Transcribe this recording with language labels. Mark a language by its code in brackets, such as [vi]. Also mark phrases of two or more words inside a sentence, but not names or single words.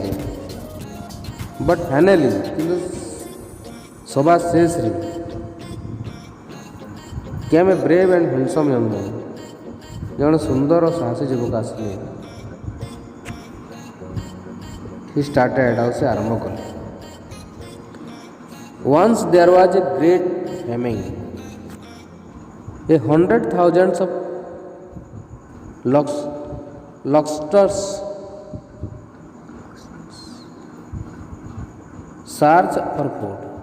[en] But finally, [or] କିନ୍ତୁ ସଭା ଶେଷରେ [en] came a brave and handsome young man, [or] ଜଣେ ସୁନ୍ଦର ଓ ସାହସୀ ଯୁବକ ଆସିଲେ। [en] He started, [or] ଆଉ ସେ ଆରମ୍ଭ କଲେ। [en] Once there was a great famine. 100,000 of lobsters searched for food.